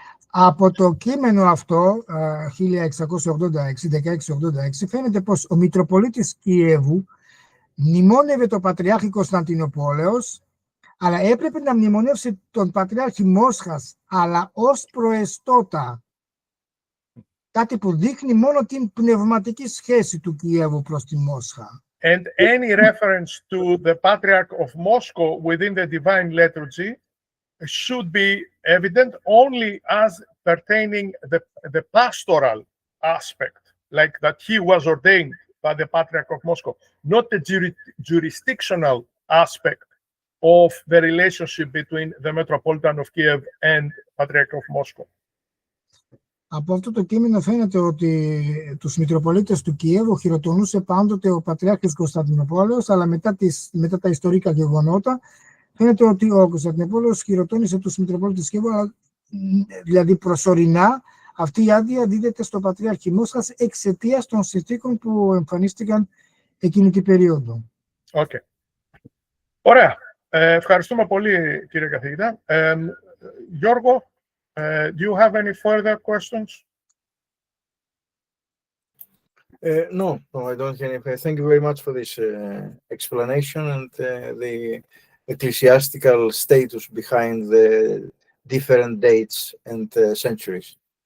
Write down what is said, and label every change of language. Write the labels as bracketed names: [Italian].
[Greek] Από το κείμενο αυτό, 1686, φαίνεται πως ο Μητροπολίτης Κιέβου μνημόνευε το Πατριάρχη Κωνσταντινούπολεως, αλλά έπρεπε να μνημονεύσει τον Πατριάρχη Μόσχας, αλλά ως προεστώτα. Κάτι που δείχνει μόνο την πνευματική σχέση του Κιέβου προς τη Μόσχα. [English] And any reference to the Patriarch of Moscow within the divine liturgy should be evident only as pertaining the pastoral aspect, like that he was ordained by the Patriarch of Moscow, not the jurisdictional aspect of the relationship between the Metropolitan of Kiev and Patriarch of Moscow. [Greek] Από αυτό το κείμενο φαίνεται ότι τους Μητροπολίτες του Κιέβου χειροτονούσε πάντοτε ο Πατριάρχης Κωνσταντινούπολεως, αλλά μετά τα ιστορικά γεγονότα φαίνεται ότι ο Κωνσταντινούπολεος χειροτώνησε τους Μητροπολίτες του Κιέβου, δηλαδή προσωρινά αυτή η άδεια δίδεται στο Πατριάρχη Μόσχας εξαιτίας των συνθήκων που εμφανίστηκαν εκείνη την περίοδο. Okay. Ωραία. Ευχαριστούμε πολύ, κύριε καθηγητά. Γιώργο, [English] do you have any further questions? No, I don't have any. Thank you very much for this explanation and the ecclesiastical status behind the different dates and centuries.